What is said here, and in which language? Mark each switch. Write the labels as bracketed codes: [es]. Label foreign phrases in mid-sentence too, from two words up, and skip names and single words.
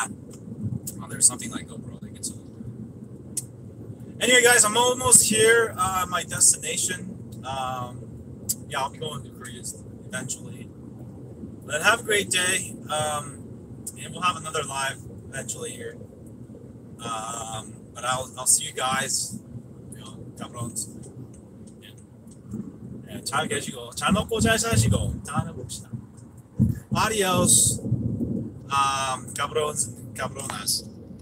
[en] Oh, there's something like GoPro. Anyway, guys, I'm almost here at my destination. Yeah, I'll be going to Korea eventually. But have a great day. And we'll have another live eventually here. But I'll see you guys. You know, cabrons. [ko] 네, 잘 계시고, 잘 먹고 잘 사시고, 다음에 봅시다. [es] Adios, cabrons, cabronas.